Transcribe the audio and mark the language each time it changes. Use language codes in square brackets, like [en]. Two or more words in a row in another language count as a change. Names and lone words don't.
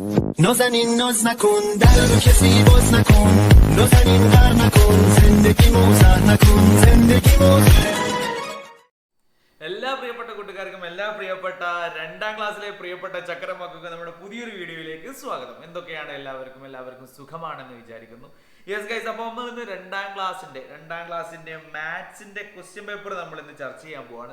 [fa] نازنین ناز نکن در رو کسی باز نکن نازنین غر نکن زندگی موزه نکن زندگی موزه [ml] എല്ലാ പ്രിയപ്പെട്ട കൂട്ടുകാർക്കും എല്ലാ പ്രിയപ്പെട്ട രണ്ടാം ക്ലാസ്സിലെ പ്രിയപ്പെട്ട ചക്രമക്കൾക്ക് നമ്മുടെ പുതിയൊരു വീഡിയോയിലേക്ക് സ്വാഗതം. എന്തൊക്കെയാണ് എല്ലാവർക്കും സുഖമാണെന്ന് വിചാരിക്കുന്നു. [en] yes guys, [ml] അപ്പോൾ നമ്മൾ ഇന്ന് രണ്ടാം ക്ലാസ്സിന്റെ മാത്സിന്റെ [en] question paper [ml] നമ്മൾ ഇന്ന് ചർച്ച ചെയ്യാൻ പോവാണ്.